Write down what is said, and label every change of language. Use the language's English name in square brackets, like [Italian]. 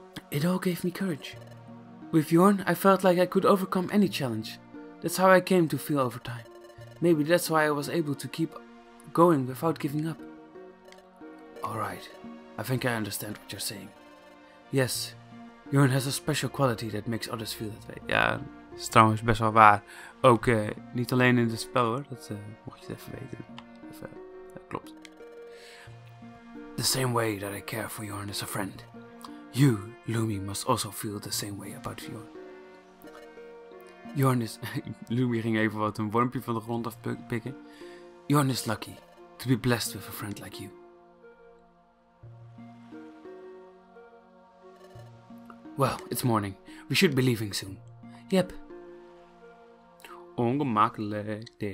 [English] It all gave me courage. With Jorn, I felt like I could overcome any challenge. That's how I came to feel over time. Maybe that's why I was able to keep going without giving up. Alright, I think I understand what you're saying. Yes, Jorn has a special quality that makes others feel that way. [Dutch] Ja, dat is trouwens best wel waar. Ook niet alleen in het spel hoor, dat mocht je het even weten. Klopt. [English] The same way that I care for Jorn as a friend. You, Lumi, must also feel the same way about Jorn. Jorn is... [Dutch] Lumi ging even wat een wormpje van de grond afpikken. [English] Jorn is lucky to be blessed with a friend like you. Well, it's morning. We should be leaving soon. Yep. [Dutch] Ongemakkelijk.